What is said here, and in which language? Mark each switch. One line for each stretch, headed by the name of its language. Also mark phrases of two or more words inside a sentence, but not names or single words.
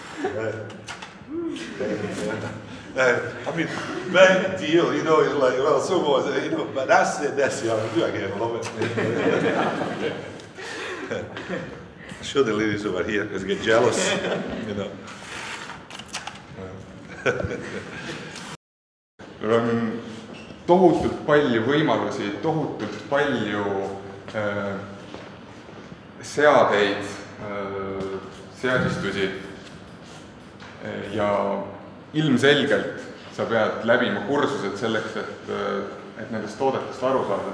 English: I mean, big deal, you know, it's like, well, so was it, you know, but that's the I'll do again, I love it. I'll show the ladies over here because they get jealous, you know.
Estonian: Meil on tohutult palju võimalusi, tohutult palju seadeid, seadistusi ja ilmselgelt sa pead läbima kursused selleks, et nendest toodetest aru saada.